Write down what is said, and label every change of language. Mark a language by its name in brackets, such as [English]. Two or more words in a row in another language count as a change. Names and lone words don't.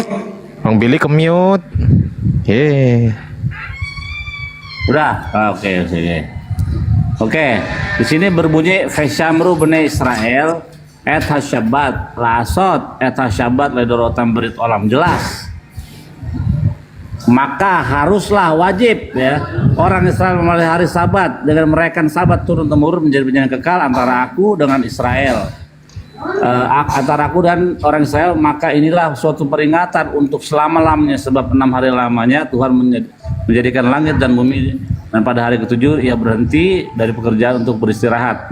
[Indonesian] Bang Billy kemiut. Yeay. Udah, oke. Oke, di sini berbunyi [Hebrew] ושמרו בני ישראל את השבת לעשות את השבת לדרתם ברית עולם, [Indonesian] jelas. Maka haruslah wajib ya orang Israel memelihara hari Sabat dengan merayakan Sabat turun temurun menjadi perjanjian kekal antara aku dengan Israel. Antara aku dan orang Israel, maka inilah suatu peringatan untuk selama-lamanya, sebab 6 hari lamanya Tuhan menjadikan langit dan bumi, dan pada hari ketujuh ia berhenti dari pekerjaan untuk beristirahat.